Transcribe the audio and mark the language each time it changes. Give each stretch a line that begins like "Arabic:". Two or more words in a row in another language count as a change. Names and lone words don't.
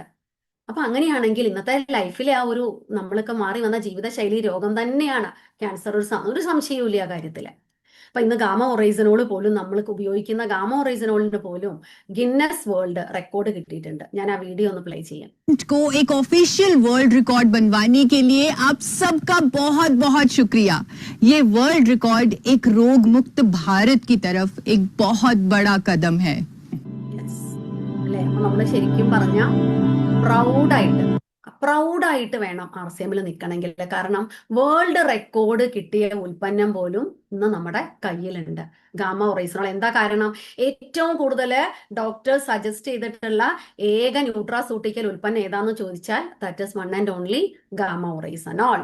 Malayalam: അപ്പൊ അങ്ങനെയാണെങ്കിൽ ഇന്നത്തെ ലൈഫിലെ ആ ഒരു നമ്മളൊക്കെ മാറി വന്ന ജീവിതശൈലി രോഗം തന്നെയാണ് ക്യാൻസർ, ഒരു സംശയവും ആ കാര്യത്തില്. അപ്പൊ ഇന്ന് ഗാമോറൈസനോൾ പോലും, നമ്മൾക്ക് ഉപയോഗിക്കുന്ന ഗാമോറൈസനോളിന് പോലും ഗിന്നസ് വേൾഡ് റെക്കോർഡ് കിട്ടിയിട്ടുണ്ട്. ഞാൻ ആ വീഡിയോ ഒന്ന് പ്ലേ ചെയ്യാം.
Hindi: को एक
English: official world record
Hindi: बनवाने के लिए आप सबका बहुत बहुत शुक्रिया। ये
English: world record
Hindi: एक रोग मुक्त भारत की तरफ एक बहुत बड़ा कदम है।
Malayalam: അല്ലെ, നമ്മൾ ശരിക്കും പറഞ്ഞ പ്രൗഡായിട്ട് വേണം RCMൽ നിൽക്കണമെങ്കിൽ. കാരണം
English: world record
Malayalam: കിട്ടിയ ഉൽപ്പന്നം പോലും ഇന്ന് നമ്മുടെ കയ്യിലുണ്ട്, ഗാമോറൈസനോൾ. എന്താ കാരണം? ഏറ്റവും കൂടുതൽ
English: doctor suggest
Malayalam: ചെയ്തിട്ടുള്ള ഏക ന്യൂട്രാസ്യൂട്ടിക്കൽ ഉൽപ്പന്നം ഏതാന്ന് ചോദിച്ചാൽ
English: that is one and only
Malayalam: ഗാമോറൈസനോൾ.